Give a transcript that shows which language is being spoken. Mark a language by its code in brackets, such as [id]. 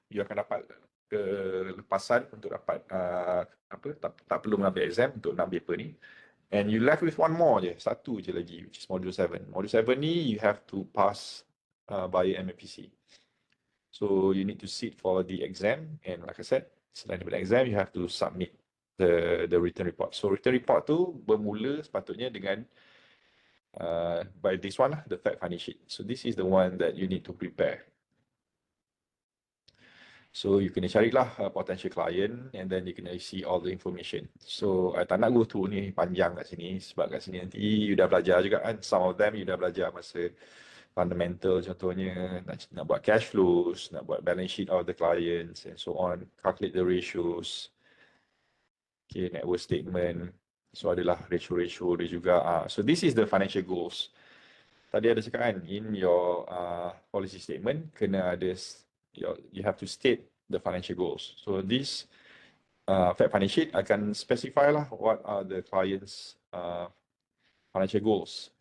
[ms] You akan dapat kelepasan untuk dapat tak perlu mengambil exam untuk nak paper ni. [en] And you left with one more je, [ms] satu je lagi, [en] which is module 7. Module 7 ni you have to pass via MMPC. So you need to sit for the exam, and like I said, [ms] selain daripada [en] exam, you have to submit the written report. So written report [ms] tu bermula sepatutnya dengan [en] by this one lah, the fact finding sheet. So this is the one that you need to prepare. So you [ms] kena carilah [en] potential client, and then you [ms] kena isi [en] all the information. [ms] So I tak nak [en] go through [ms] ni panjang kat sini, sebab kat sini nanti you dah belajar juga kan. [en] Some of them you [ms] dah belajar masa fundamental, contohnya nak buat [en] cash flows, [ms] nak buat [en] balance sheet of the clients and so on, calculate the ratios, okay, net worth statement. [ms] So adalah ratio dia juga. [en] So this is the financial goals. [ms] Tadi ada cakap kan, [en] in your policy statement [ms] kena ada [en] you have to state the financial goals. So this fact finding sheet akan specify lah what are the clients financial goals.